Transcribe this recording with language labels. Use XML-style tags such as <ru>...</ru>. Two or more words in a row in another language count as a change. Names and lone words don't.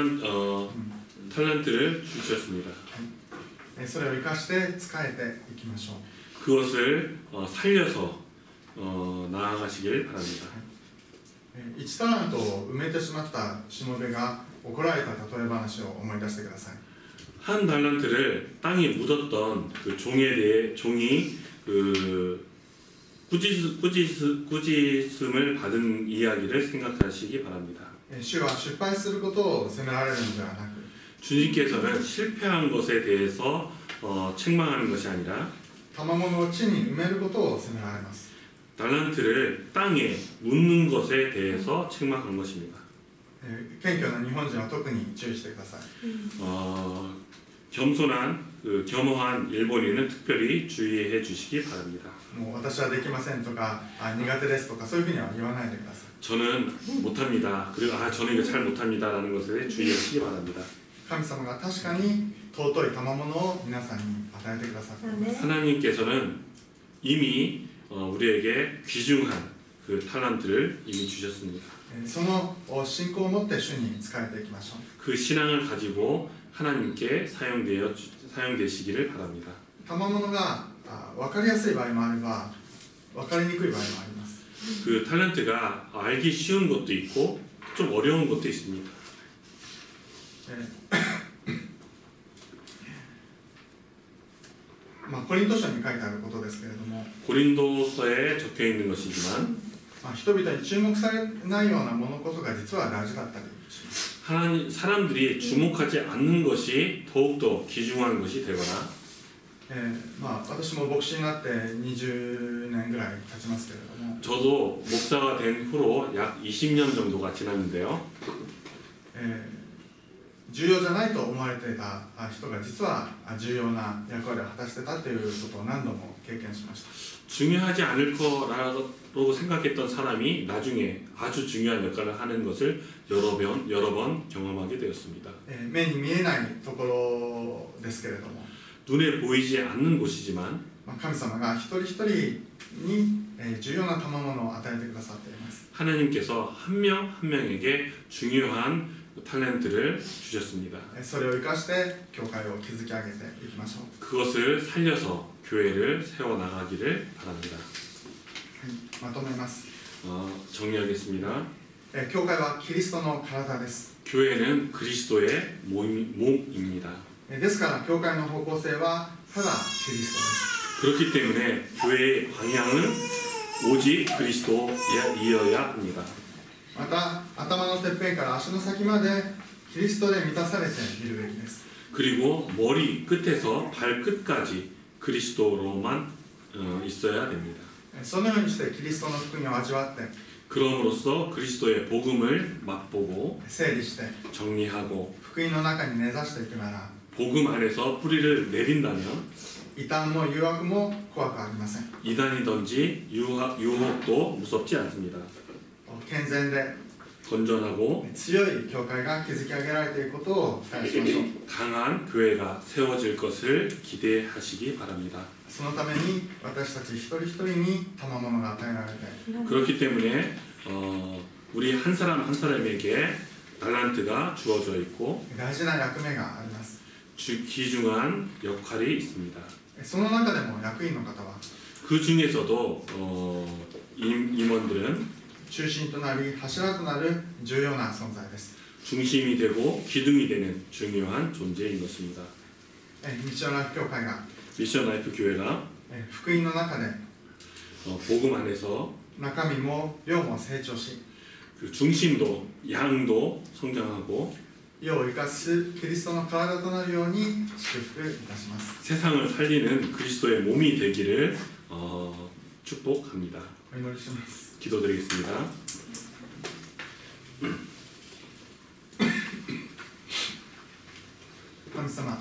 <ko>탤런트를 주셨습니다.</ko> <ja>それを生かして使えていきましょう。</ja> <ko>그것을 살려서 나아가시길 바랍니다.</ko> <ja>1 タラントを埋めてしまったしもべが怒られた例え話を思い出してください。</ja> <ko>한 달란트를 땅에 묻었던 그 종이 그 꾸짖음을 받은 이야기를 생각하시기 바랍니다.</ko> <ja>主は失敗することを責められるのではなく、</ja> <ko>주님께서는 실패한 것에 대해서 책망하는 것이 아니라</ko> <ja>賜物を地に埋めることを責められます。</ja> <ko>달란트를 땅에 묻는 것에 대해서 책망한 것입니다.</ko> <ja>謙虚な日本人は特に注意してください。</ja> <ko>겸손한 겸허한 일본인은 특별히 주의해 주시기 바랍니다.</ko> <ja>もう私はできませんとか苦手ですとかそういうふうには言わないでください。</ja> <ko>저는 못합니다. 그리고 저는 이거 잘 못합니다라는 것에 주의하시기 바랍니다.</ko> <ja>神様が確かに尊い賜物を皆さんに与えてくださっています。</ja> <ko>하나님께서는 이미 우리에게 귀중한 그 탤런트를 이미 주셨습니다.</ko> <ja>その信仰を持って主に仕えていきましょう。</ja> <ko>그 신앙을 가지고 하나님께 사용되시기를 바랍니다.</ko> <ja>賜物が分かりやすい場合もあれば分かりにくい場合もあります。</ja> <ko>그 탤런트가 알기 쉬운 것도 있고 좀 어려운 것도 있습니다.</ko> <ja>コリント書に書いてあることですけれども、</ja> <ko>고린도서에 적혀 있는 것이지만</ko> <ja>人々に注目されないようなものこそが実は大事だったりします。</ja> <ko>사람들이 주목하지 않는 것이 더욱더 귀중한 것이 되거나</ko> <ja>私も牧師になって20年ぐらい経ちますけれども、</ja> <ko>저도 목사가 된 후로 약 20년 정도가 지났는데요.</ko> <ja>重要じゃないと思われていた人が実は重要な役割を果たしてたということを何度も経験しました。</ja> <ko>중요하지 않을 거라고 생각했던 사람이 나중에 아주 중요한 역할을 하는 것을 여러 번 경험하게 되었습니다.</ko> <ja>目に見えないところですけれども、</ja> <ko>눈에 보이지 않는 곳이지만</ko> <ja>神様が一人一人に重要な賜物を与えてくださっています。</ja> <ko>하나님께서 한 명 한 명에게 중요한 탤런트를 주셨습니다.</ko> <ja>それを生かして教会を築き上げていきましょう。</ja> <ko>그것을 살려서 교회를 세워나가기를 바랍니다.</ko> <ja>まとめます。</ja> <ko>정리하겠습니다.</ko> <ja>教会はキリストの体です。</ja> <ko>교회는 그리스도의 몸입니다.</ko> <ja>ですから教会の方向性はただキリストです。</ja> <ko>그렇기 때문에 교회의 방향은 오직 그리스도이어야 합니다.</ko> <ja>また頭のてっぺんから足の先までキリストで満たされているべきです。</ja> <ko>그리고 머리 끝에서 발끝까지 그리스도로만 있어야 됩니다.</ko> <ja>そのようにしてキリストの福音を味わって</ja> <ko>그럼으로써 그리스도의 복음을 맛보고</ko> <ja>整理して</ja> <ko>정리하고</ko> <ja>福音の中に根ざしていくなら</ja> <ko>복음 안에서 뿌리를 내린다면</ko> <ja>異端も誘惑も怖くありません。</ja> <ko>이단이든지 유혹도 무섭지 않습니다.</ko> <ja>健全で</ja> <ko>건전하고</ko> <ja>強い教会が築き上げられていくことを期待しましょう。</ja> <ko>강한 교회가 세워질 것을 기대하시기 바랍니다.</ko> <ja>そのために私たち一人一人に賜物が与えられて</ja> <ko>그렇기 때문에 우리 한 사람 한 사람에게 달란트가 주어져 있고</ko> <ja>大事な役目があります。</ja> <ko>귀중한 역할이 있습니다.</ko> <ja>その中でも役員の方は</ja> <ko>그 중에서도 임원들은</ko> <ja>中心となり柱となる重要な存在です。</ja> <ko>중심이 되고 기둥이 되는 중요한 존재인 것입니다.</ko> <ja>ミッションライフ教会が</ja> <ko>미션 라이프 교회가</ko> <ja>福音の中で</ja> <ko>복음 안에서</ko> <ja>中身も量も成長し</ja> <ko>그 중심도 양도 성장하고</ko> <ja>世を生かすキリストの体となるように祝福いたします。</ja> <ko>세상을 살리는 그리스도의 몸이 되기를 축복합니다.</ko> <ja>お祈りします。</ja> <ko>기도드리겠습니다.</ko> <ja>神様、</ja>